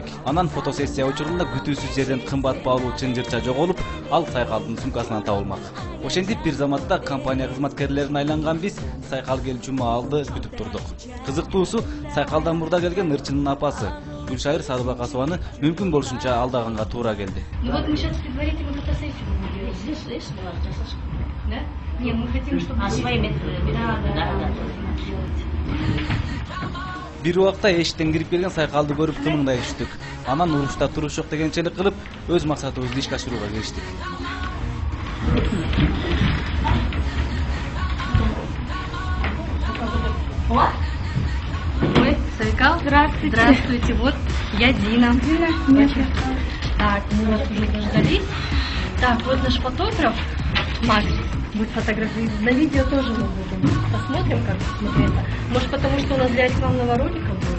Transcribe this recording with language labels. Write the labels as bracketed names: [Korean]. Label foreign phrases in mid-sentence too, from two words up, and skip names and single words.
[Kyrgyz] Анан фотосессия учурунда күтүүсүз жерден кымбат баалуу чынжырча жоголуп, ал Сайкалдын сумкасынан табылмак. Ошентип бир заматта компания кызматкерлерине айланган биз Сайкал келчү маалды күтүп турдук. Кызыктуусу, Сайкалдан мурда келген ырчынын апасы Гүлшайыр Садыбакасованы мүмкүн болушунча алдаганга туура келди. [Russian] Ну вот мы сейчас предварительно фотосессию будем делать. Здесь да? Не, мы хотим, чтобы свои методы. Да. [Kyrgyz] Бир убакта эшиктен кирип келген Сайкалды көрүп тымыңдай түштүк. Анан урушта туруш жок дегенчелик кылып, өз максатыбызды ишке ашырууга кириштик. [Russian] Ой, Сайкал, здравствуйте. Здравствуйте, вот я Дина. Так, мы вас уже дождались. Так, вот наш фотограф Макс будет фотографировать. На видео тоже мы будем. Посмотрим, как смотреться. Может, потому что у нас для рекламного ролика будет.